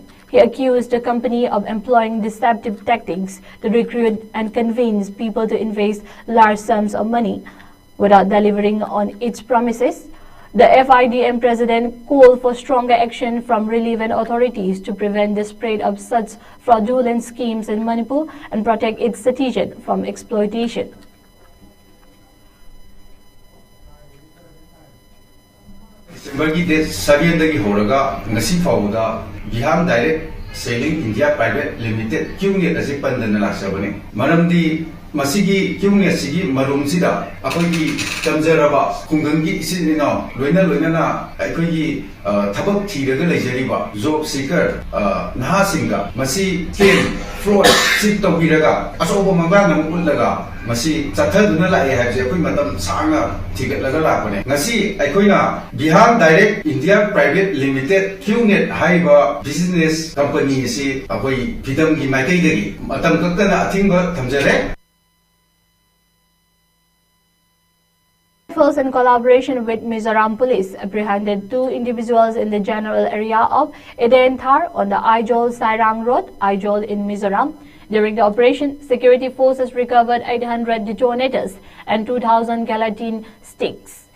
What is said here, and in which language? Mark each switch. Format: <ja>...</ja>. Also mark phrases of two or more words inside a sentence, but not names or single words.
<en>He accused the company of employing deceptive tactics to recruit and convince people to invest large sums of money without delivering on its promises. The FIDM president called for stronger action from relevant authorities to prevent the spread of such fraudulent schemes in Manipur and protect its citizens from exploitation.</en> <mni>Bagi date 7 dagi horaga ngasi fawda Vihan Direct Selling India Private Limited QNet ase pandana laksabani maramdi masigi kyungnya sigi marum sida akhoi tamjaraba khungdangi isinino loina na akhoi thabak thiraga leijariba</mni> <en>job seeker</en> <mni>naha singa masi ten fraud sit tawiraga asoba mangba nam ullaga masi chathaduna lae haje akhoi matam sanga thigatlaga lakone ngasi akhoi Bihar Direct India Private Limited QNet haiba</mni> <en>business company</en> <mni>si akhoi pidam gi maikai dagi matam kaktana athingba thamjare.</mni> <en>In collaboration with Mizoram Police, apprehended 2 individuals in the general area of Edenthar on the Aijol-Sairang Road, Aijol in Mizoram. During the operation, security forces recovered 800 detonators and 2,000 galatine sticks.</en>